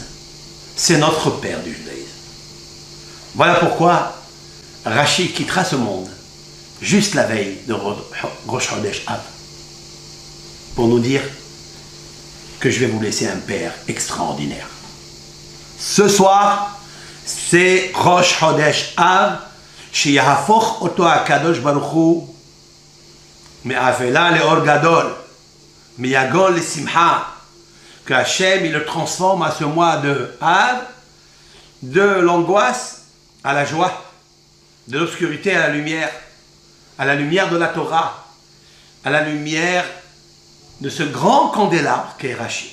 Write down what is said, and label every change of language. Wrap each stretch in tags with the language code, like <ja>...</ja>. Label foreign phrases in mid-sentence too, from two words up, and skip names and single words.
<fr>C'est notre père du judaïsme. Voilà pourquoi Rashi quittera ce monde juste la veille de Rosh Chodesh Av pour nous dire que je vais vous laisser un père extraordinaire. Ce soir, c'est Rosh Chodesh Av,</fr> <he>שיהפוך אותו הקדוש ברוך הוא מאבלה לאור גדול מיגון לשמחה,</he> <fr>que Hachem il le transforme à ce mois de Av, de l'angoisse à la joie, de l'obscurité à la lumière de la Torah, à la lumière de ce grand candélabre qu'est Rashi.</fr>